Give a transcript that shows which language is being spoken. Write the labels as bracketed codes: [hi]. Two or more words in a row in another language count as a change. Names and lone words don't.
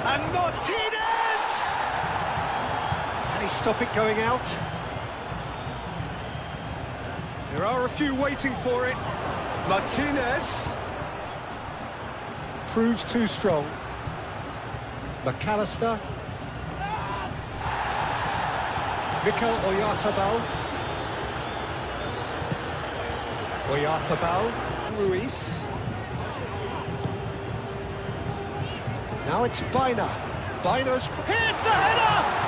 [en] And Martinez! Can he stop it going out? There are a few waiting for it. Martinez. Proves too strong. McAllister. Mikel Oyarzabal. Oyarzabal. Ruiz. Now it's Baina. Baina's... Here's the header!